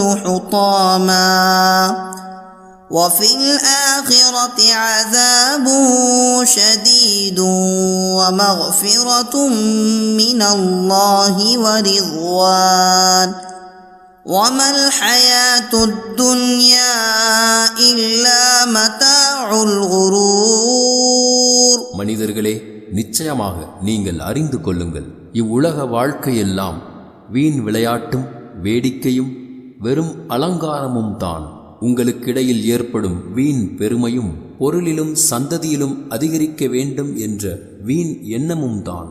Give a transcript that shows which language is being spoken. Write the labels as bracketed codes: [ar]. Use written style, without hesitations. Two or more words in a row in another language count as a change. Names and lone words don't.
[ar] حطاما وفي الآخرة عذاب شديد ومغفرة من الله ورضوان وما الحياة الدنيا إلا متاع الغرور. [ta] மனிதர்களே, நிச்சயமாக நீங்கள் அறிந்து கொள்ளுங்கள், இவ்வுலக வாழ்க்கையெல்லாம் வீண் விளையாட்டும் வேடிக்கையும் வெறும் அலங்காரமும் தான். உங்களுக்கிடையில் ஏற்படும் வீண் பெருமையும் பொருளிலும் சந்ததியிலும் அதிகரிக்க வேண்டும் என்ற வீண் எண்ணமும் தான்.